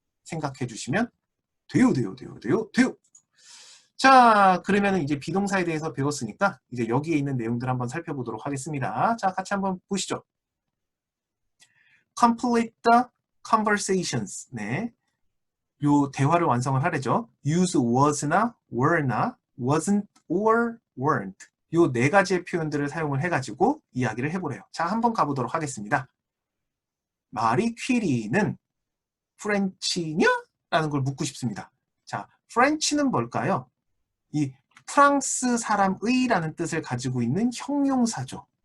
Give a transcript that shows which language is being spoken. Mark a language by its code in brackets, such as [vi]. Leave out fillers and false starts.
[ko] 생각해 주시면 돼요. 자, 그러면 이제 비동사에 대해서 배웠으니까 이제 여기에 있는 내용들 한번 살펴보도록 하겠습니다. 자, 같이 한번 보시죠. [en] Complete the conversations. [ko] 네. 요 대화를 완성을 하래죠. [en] Use was나 were나 wasn't or weren't. [ko] 요 네 가지의 표현들을 사용을 해가지고 이야기를 해보래요. 자, 한번 가보도록 하겠습니다. 마리 퀴리는 프렌치냐? 라는 걸 묻고 싶습니다. 자, 프렌치는 뭘까요? 이 프랑스 사람의 라는 뜻을 가지고 있는 형용사죠.